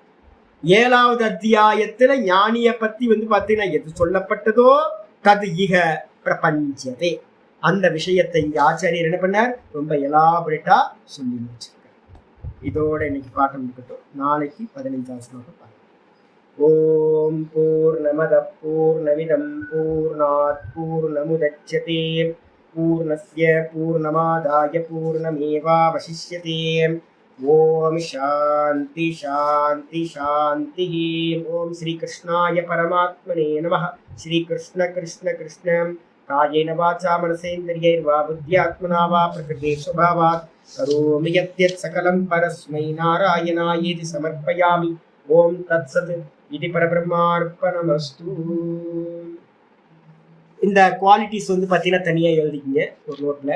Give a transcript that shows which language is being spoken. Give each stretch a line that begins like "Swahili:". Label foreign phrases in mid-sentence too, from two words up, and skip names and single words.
Tamil: 7வது அத்தியாயத்துல ஞானிய பத்தி பாத்தீங்கன்னா எது சொல்லப்பட்டதோ
Sanskrit: तत् इह प्रपञ्चे,
Tamil: அந்த விஷயத்தை இங்க ஆச்சாரியர் என்ன பண்ணார், ரொம்ப எலாபரேட்டா சொல்லி முடிச்சிருக்கார். இதோட இன்னைக்கு பாட்டம் இருக்கட்டும். நாளைக்கு 15வது ஸ்லோகம் பார்க்கலாம்.
Sanskrit: ॐ पूर्णमद पूर्णमिदं पूर्णात् पूर्णमुदच्यते पूर्णस्य पूर्णमादाय पूर्णमेवावशिष्यते. ॐ शान्ति शान्ति शान्ति. ॐ श्री कृष्णाय परमात्मने नमः. श्री कृष्ण कृष्ण कृष्ण कायेन वाचा मनसेन्द्रियैर्वा बुद्ध्यात्मना वा प्रकृतेः स्वभावात् करोमि यद्यत् सकलं परस्मै नारायणायेति समर्पयामि. ॐ तत्सत् இது परब्रह्मार्पणमस्तु.
Tamil: இந்த குவாலிட்டிஸ் பாத்தீங்கன்னா தனியா எழுதிக்கிங்க ஒரு நோட்ல.